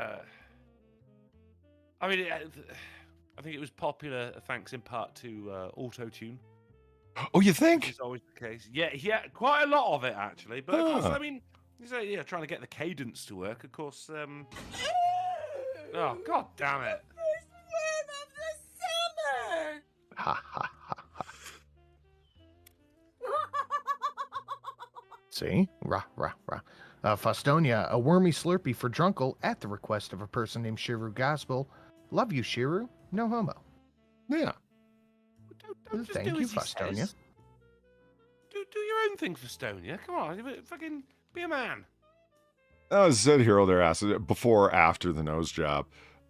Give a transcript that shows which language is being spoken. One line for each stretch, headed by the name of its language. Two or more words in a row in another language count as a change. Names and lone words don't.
English: I mean, I think it was popular thanks in part to auto-tune. Oh, you think? Which is always the case. Yeah, quite a lot of it actually. But of course, I mean, trying to get the cadence to work. Of course. Oh, god damn it! Ha ha ha ha. See? Rah, rah, rah. Fostonia, a wormy slurpee for Drunkle at the request of a person named Shiru Gospel. Love you, Shiru. No homo. Yeah. Don't just Thank do you, as he Fostonia. says. Do your own thing, Fostonia. Come on, fucking be a man. I said hero their asses before or after the nose job.